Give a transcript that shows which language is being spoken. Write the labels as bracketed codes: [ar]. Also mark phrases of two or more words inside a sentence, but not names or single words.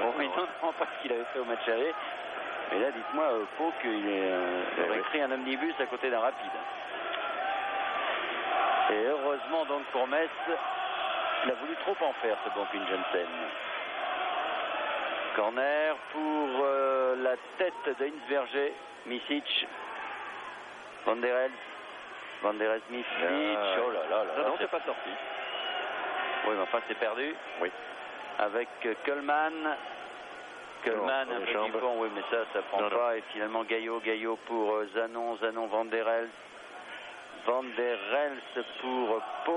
[fr] Oui, non, pas ce qu'il avait fait au match aller. Mais là, dites-moi, Pau, qu'il aurait pris un omnibus à côté d'un rapide. Et heureusement, donc, pour Metz, il a voulu trop en faire, ce bon Gunjensen. Corner pour la tête de Inverger. Misic. Van der Elst, Misic. Oh là là. Non, c'est pas sorti. Oui, mais enfin, c'est perdu. Oui. Avec Kölman. Kölman, un peu du fond, oui, mais ça prend pas. Et finalement, Gaillot pour Zanon, Van der Elst. Van der Elst pour Pau.